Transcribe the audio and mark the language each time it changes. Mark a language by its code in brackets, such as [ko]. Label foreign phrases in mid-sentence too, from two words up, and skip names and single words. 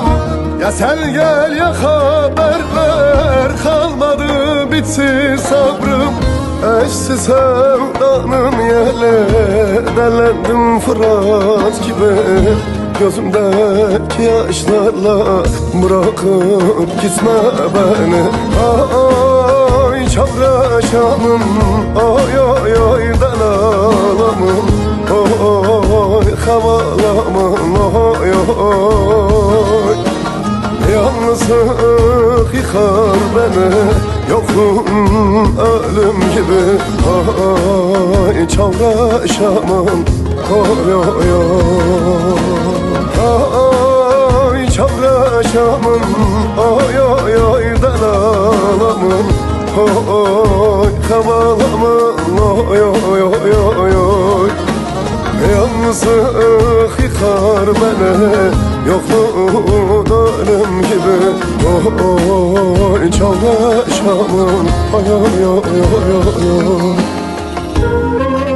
[tr] Gel ya haber ver, kalmadı bitti sabrım. Eşsiz sevdanın yele, delendim Fırat gibi. Gözümdeki yaşlarla bırakıp gitme beni. [ku] Ay çavraşamım, ay ay ay delalamım, ay havalamım, ay ay. [tr] Yalnızlık yıkar beni, yokluğun ölüm gibi. [ku] Ay çavraşamam, ay ay ay. Ay çavraşamam, ay ay ay delalamım, ay havalamam, ay ay ay ay. [tr] Yalnızlık yıkar beni, yokluğun ölüm gibi. [ku] Oy çavraşamam, ay ay ay ay ay.